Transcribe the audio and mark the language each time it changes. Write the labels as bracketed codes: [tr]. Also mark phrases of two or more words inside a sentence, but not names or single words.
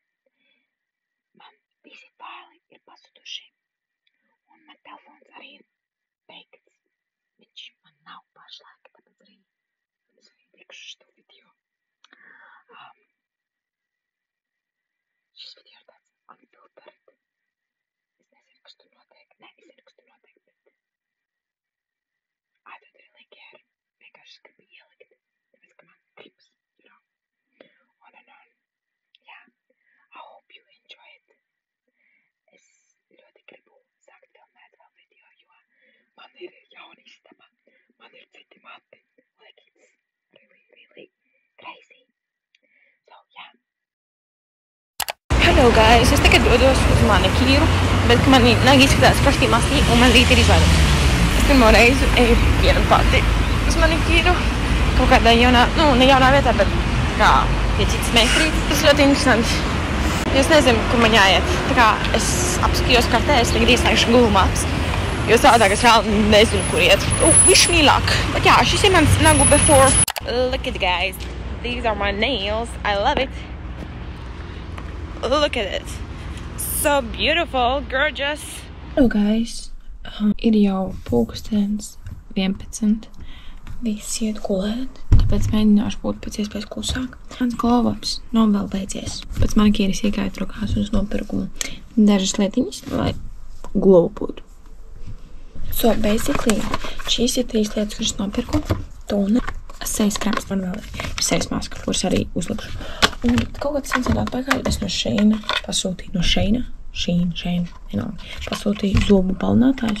[lv] Man visi faili ir pazuduši, un man telefons arī ir beigts. Viņš man nav pašlaik, tāpēc arī es likšu šo video. Šis video ir tāds unfiltered. Es nezinu, kas tur notiek. Nē, es zinu, kas tur notiek, bet [en] I don't really care. [lv] Vienkārši gribu ielikt, tāpēc, ka man gribas, [en] on and on. Jā, I hope you enjoy it. [lv] Es ļoti gribu sākt filmēt vēl video, jo man ir jauna istaba, man ir citi mati. [en] Like, it's really crazy. So, yeah. Hello guys, [lv] es tagad dodos uz manikīru, bet man nāk izskatās kastī mastī un man rīt ir izvēle. Es pirmo reizi eju viena pati uz manikīru, kaut kādā jaunā, ne jaunā vietā, bet kā pie citas meistarītes. Tas ļoti interesanti. Es nezinu, kur man jāiet. Tā kā es apskatījos kartē, es tagad ieslēgšu Google Maps, jo savādāk es reāli nezinu, kur iet. Viss mīlāk. Bet jā, šis ir mans nagu before. [en] Look at it, guys. These are my nails. I love it. Look at it. So beautiful, gorgeous. Hello guys. [lv] Ir jau pulkstens 11. Visi iet gulēt, tāpēc mēģināšu būt pēc iespējas klusāk. Mans glow-ups nav vēl beidzies. Pēc manikīras iegāju rokās un es nopirku dažas lietiņas, lai glow būtu. [en] So, basically, [lv] šīs ir 3 lietas, kuras nopirku. Tone, sejas krēms, man vēl ir sejas maska, kuras arī uzlikšu. Un kaut kāds sensēt atpakaļ, es no Sheina pasūtīju, pasūtīju zobu balinātājus.